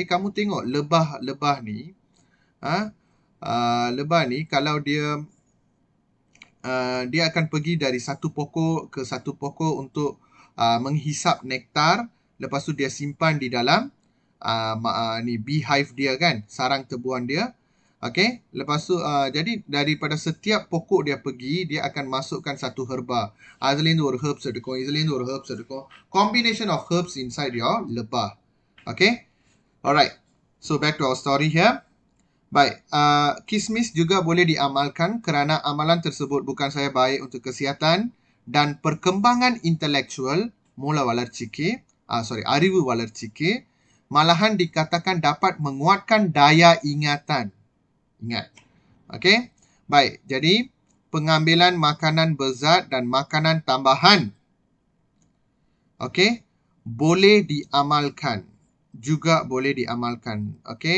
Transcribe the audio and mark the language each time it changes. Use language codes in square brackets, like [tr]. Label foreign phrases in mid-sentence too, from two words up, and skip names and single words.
[ms] Kamu tengok lebah ni, lebah ni kalau dia akan pergi dari satu pokok ke satu pokok untuk menghisap nektar. Lepas tu dia simpan di dalam ni beehive dia kan, sarang tebuan dia. Okay. Lepas tu jadi daripada setiap pokok dia pergi, dia akan masukkan satu herba. [ta] அதுலேருந்து ஒரு herbs எடுக்கும், இதுலேருந்து ஒரு herbs எடுக்கும். [en] Combination of herbs inside your lebah. Okay. Alright. So back to our story here. [ms] Baik, kismis juga boleh diamalkan kerana amalan tersebut bukan sahaja baik untuk kesihatan dan perkembangan intelektual, [ta] அறிவு வளர்ச்சிக்கு, [ms] malahan dikatakan dapat menguatkan daya ingatan. Ingat. Okey. Baik, jadi pengambilan makanan berzat dan makanan tambahan, okey, boleh diamalkan. Juga boleh diamalkan. Okey.